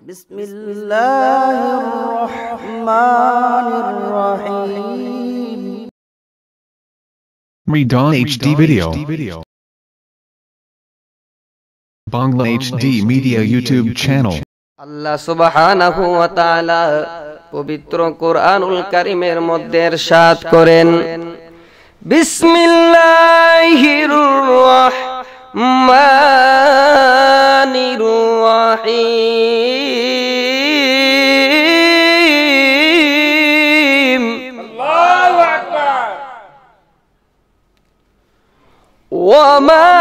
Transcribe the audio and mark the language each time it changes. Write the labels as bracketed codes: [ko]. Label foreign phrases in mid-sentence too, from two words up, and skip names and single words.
[ar] Bismillahirrahmanirrahim. [en] Redan HD Video. Bangla HD Media YouTube channel. [ar] الله سبحانه وتعالى [bn] পবিত্র কোরআনুল কারীমের মধ্যে ইরশাদ করেন, [ar] بسم الله الرحمن الرحيم. الله أكبر. وما